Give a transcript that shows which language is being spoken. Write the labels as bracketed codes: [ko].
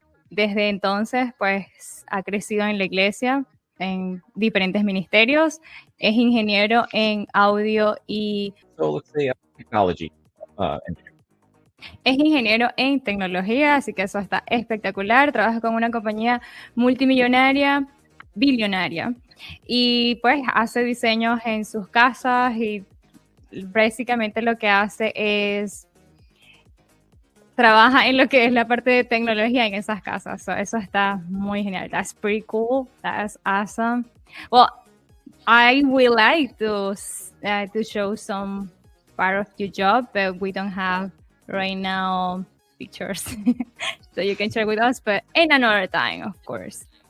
[es] Desde entonces, pues, ha crecido en la iglesia, en diferentes ministerios. Es ingeniero en audio y... [en] So let's say technology engineer. [es] Es ingeniero en tecnología, así que eso está espectacular. Trabaja con una compañía multimillonaria, billonaria. Y pues hace diseños en sus casas y básicamente lo que hace es... trabaja en lo que es la parte de tecnología en esas casas. [en] So, eso está muy genial. That's pretty cool. That's awesome. Well, I would like to show some part of your job, but we don't have right now pictures. So you can share with us, but in another time, of course.